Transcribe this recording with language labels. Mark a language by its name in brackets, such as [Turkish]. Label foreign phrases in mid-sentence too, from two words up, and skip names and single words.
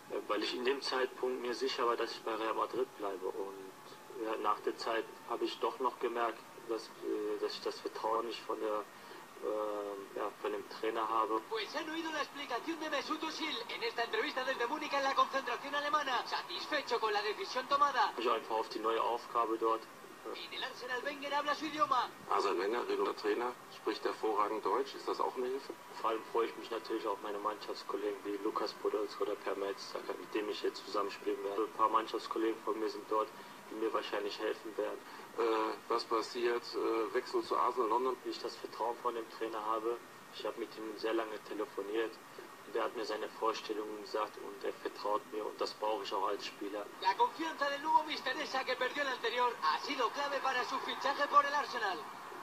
[German] weil ich in dem Zeitpunkt mir sicher war, dass ich bei Real Madrid bleibe. Und ja, nach der Zeit habe ich doch noch gemerkt, dass ich das Vertrauen nicht von dem Trainer habe. [Spanish] Pues han oído la explicación de Mesut Özil en esta entrevista desde Múnich en la concentración alemana. Satisfecho con la decisión tomada. [German] Ich einfach auf die neue Aufgabe dort. [Spanish] En el Arsenal Wenger habla su idioma. [German] Arsene Wenger, der Trainer, spricht hervorragend Deutsch. Ist das auch eine Hilfe? Vor allem freue ich mich natürlich auf meine Mannschaftskollegen wie Lukas Podolski oder Per Mertesacker, mit dem ich jetzt zusammenspielen werde. Ein paar Mannschaftskollegen von mir sind dort, die mir wahrscheinlich helfen werden. Was passiert? Wechsel zu Arsenal London? Wie ich das Vertrauen von dem Trainer habe. Ich habe mit ihm sehr lange telefoniert. Und er hat mir seine Vorstellungen gesagt und er vertraut mir und das brauche ich auch als Spieler. [Spanish] La confianza del nuevo mister Esa que perdió el anterior ha sido clave para su fichaje por el Arsenal.